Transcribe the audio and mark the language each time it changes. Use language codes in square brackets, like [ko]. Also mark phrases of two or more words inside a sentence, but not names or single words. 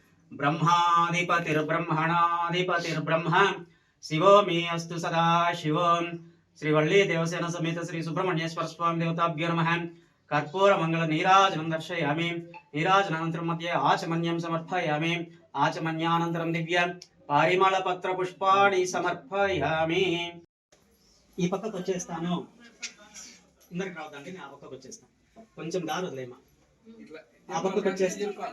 [sa] ब्रह्माधिपतिर्ब्रह्मणाधिपतिर्ब्रह्म शिवो मे अस्तु सदा शिवो श्रीवल्ली देवसेना समेत श्री सुब्रह्मण्येश्वर स्वामी देवताभ्यो नमः कर्पूर मंगल नीराजनं दर्शयामि नीराजनानन्तरं मध्ये आचमन्यं समर्पयामि आचमन्यानन्तरं दिव्य पारिमल पत्र पुष्पाणि समर्पयामि [te] ఈ పక్కకు వచ్చేస్తాను ఇందరికి రావద్దండి నేను ఆ పక్కకు వచ్చేస్తాను కొంచెం దారి వదిలేమా ఆ పక్కకు వచ్చేస్తే